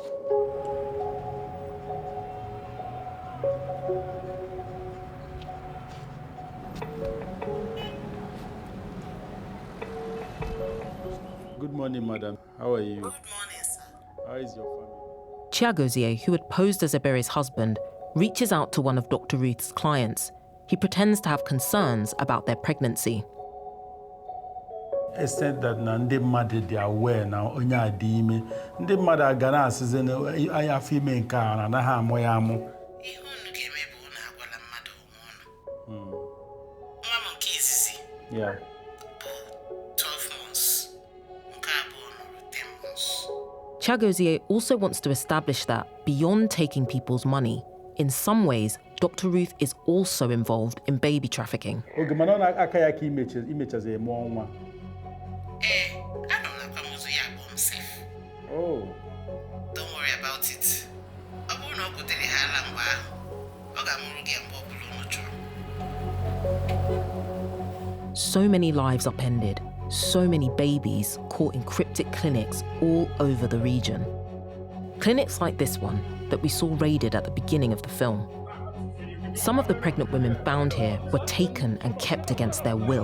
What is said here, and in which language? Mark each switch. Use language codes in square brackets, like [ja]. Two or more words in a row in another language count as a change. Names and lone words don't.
[en] Good morning, madam. How are you? Good morning, sir. How is your family? Chiagozie, who had posed as Ebere's husband, reaches out to one of Dr. Ruth's clients. He pretends to have concerns about their pregnancy. Except that [ig] ndị mmadụ dị aware na onye adị ime. Ndị mmadụ aga na-asịzi na anya afọ ime nke a na anaghị amụ ya amụ. Ihe unu ga-eme bụ unu agwala mmadụ onwe unu. Nwa m nke izizi [en] Yeah. [ig] bụ 12 months. Nke abụọ nọrọ 10 months. [en] Chiagozie also wants to establish that, beyond taking people's money, in some ways, Dr. Ruth is also involved in baby trafficking. [ig] Oge mana ọ na-aka ya ka imechazi mụọ nwa. Anọ m n'akwamozu ya bụ himself. [en] Oh. Don't worry about it. [ig] Ọ bụrụ na ọ gotere ha ala mgbe ahụ, ọ ga-amụrụ gị mgbe ọ bụla unu chọrọ. [en] So many lives upended, so many babies caught in cryptic clinics all over the region. Clinics like this one that we saw raided at the beginning of the film. Some of the pregnant women found here were taken and kept against their will.